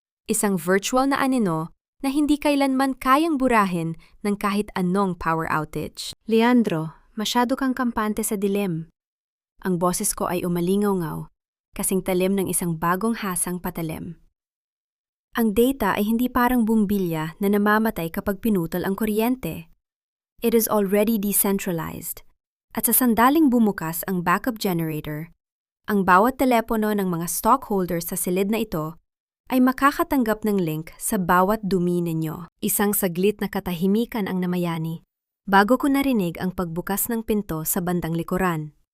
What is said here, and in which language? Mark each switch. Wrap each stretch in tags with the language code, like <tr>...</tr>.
<tl>Isang virtual na anino na hindi kailanman kayang burahin ng kahit anong power outage. Leandro, masyado kang kampante sa dilim. Ang boses ko ay umalingaw-ngaw, kasing talim ng isang bagong hasang patalim. Ang data ay hindi parang bumbilya na namamatay kapag pinutol ang kuryente.</tl> <en>It is already decentralized.</en> <tl>At sa sandaling bumukas ang backup generator, ang bawat telepono ng mga stockholders sa silid na ito ay makakatanggap ng link sa bawat dumi ninyo. Isang saglit na katahimikan ang namayani bago ko narinig ang pagbukas ng pinto sa bandang likuran.</tl>